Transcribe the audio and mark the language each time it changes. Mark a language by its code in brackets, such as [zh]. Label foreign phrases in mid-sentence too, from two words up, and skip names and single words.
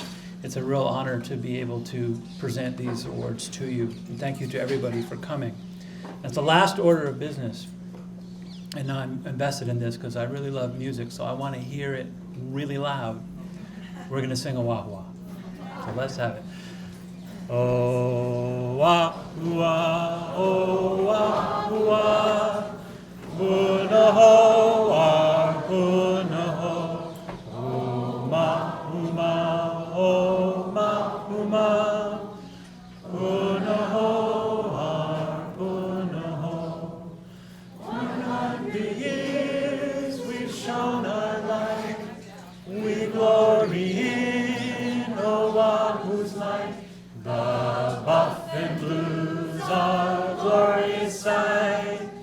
[en] It's a real honor to be able to present these awards to you. And thank you to everybody for coming. That's the last order of business. And I'm invested in this because I really love music, so I want to hear it really loud. We're going to sing a wah-wah. So let's have it. Oh, wah-wah, oh, wah-wah, Punahou, our Punahou, uma, uma, oh, ma, uma, Punahou, our Punahou. 100 years we've shown our light, we glory in Oahu's light. The buff and blues are glorious sight.